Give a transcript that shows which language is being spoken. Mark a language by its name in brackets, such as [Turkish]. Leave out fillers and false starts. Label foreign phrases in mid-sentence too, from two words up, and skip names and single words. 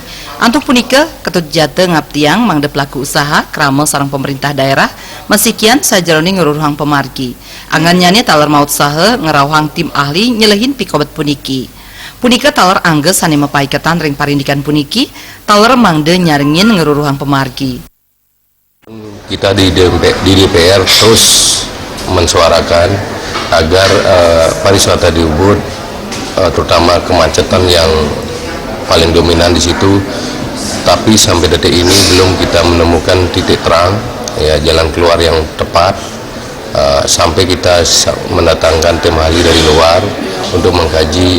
[Balinese] Antuk punika Ketut Jate ngaptiang mangde pelaku usaha krama sareng pemerintah daerah mesikian sajaroni ngururuhang pemargi. Angannyane taler maut saha ngerawhang tim ahli nyelehin pikobat puniki. Punika taler angge sani mapaiketan ring parindikan puniki taler mangde nyaringin ngururuhang pemargi. [Indonesian] Kita di DPR terus mensuarakan agar pariwisata di Ubud, terutama kemacetan yang paling dominan di situ, tapi sampai detik ini belum kita menemukan titik terang, ya, jalan keluar yang tepat, sampai kita mendatangkan tim ahli dari luar untuk mengkaji.